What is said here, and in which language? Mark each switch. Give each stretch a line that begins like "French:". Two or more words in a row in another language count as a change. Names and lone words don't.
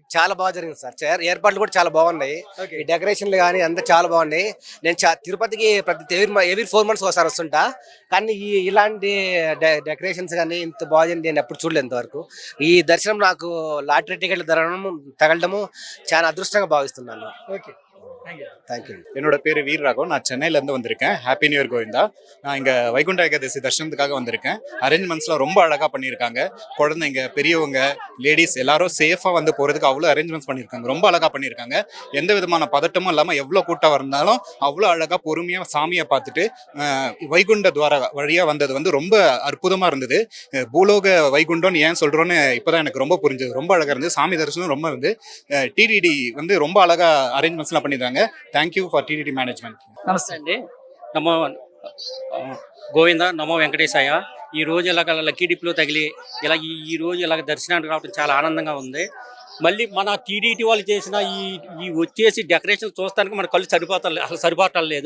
Telugu: చాలా బాగా జరిగింది సార్. ఏర్పాట్లు కూడా చాలా బాగున్నాయి. ఈ డెకరేషన్లు కానీ అంతా చాలా బాగున్నాయి. నేను తిరుపతికి
English: every 4 months
Telugu: ఒకసారి వస్తుంటా, కానీ ఇలాంటి డెకరేషన్స్ కానీ ఇంత బాగుంది నేను ఎప్పుడు చూడలేదు ఇంతవరకు. ఈ దర్శనం నాకు
English: lottery tickets
Telugu: తగలడము చాలా అదృష్టంగా భావిస్తున్నాను. ఓకే,
English: thank you.
Tamil: என்னோட பேர் வீர் ராகவ். நான் சென்னையிலேருந்து வந்திருக்கேன்.
English: happy new year
Tamil: கோவிந்தா. நான் இங்கே வைகுண்ட ஏகாதசி தர்ஷனத்துக்காக வந்திருக்கேன். அரேஞ்ச்மெண்ட்ஸ்லாம் ரொம்ப அழகாக பண்ணியிருக்காங்க. குழந்தைங்க, பெரியவங்க, லேடிஸ் எல்லாரும் சேஃபாக வந்து போகிறதுக்கு அவ்வளோ அரேஞ்ச்மெண்ட்ஸ் பண்ணியிருக்காங்க. ரொம்ப அழகாக பண்ணியிருக்காங்க. எந்த விதமான பதட்டமும் இல்லாமல் எவ்வளோ கூட்டம் இருந்தாலும் அவ்வளோ அழகாக பொறுமையாக சாமியை பார்த்துட்டு வைகுண்ட துவார வழியாக வந்தது வந்து ரொம்ப அற்புதமாக இருந்தது. பூலோக வைகுண்டம்னு ஏன் சொல்கிறோன்னு இப்போ தான் எனக்கு ரொம்ப புரிஞ்சது. ரொம்ப அழகாக இருந்தது. சாமி தரிசனம் ரொம்ப வந்து டிடிடி வந்து ரொம்ப அழகாக அரேஞ்ச்மெண்ட்ஸ்லாம் பண்ணியிருக்காங்க.
English: thank you for TTD management.
Telugu: నమస్తే అండి. నమో గోవింద నమో వెంకటేశాయ. ఈ రోజు ఇలాగ
English: lucky dip
Telugu: తగిలి ఇలా ఈ రోజు ఇలాగ దర్శనానికి రావడం చాలా ఆనందంగా ఉంది. మళ్ళీ మన టీడీటీ వాళ్ళు చేసిన ఈ వచ్చేసి డెకరేషన్ చూస్తానికి మన కళ్ళు సరిపోవటం లేదు.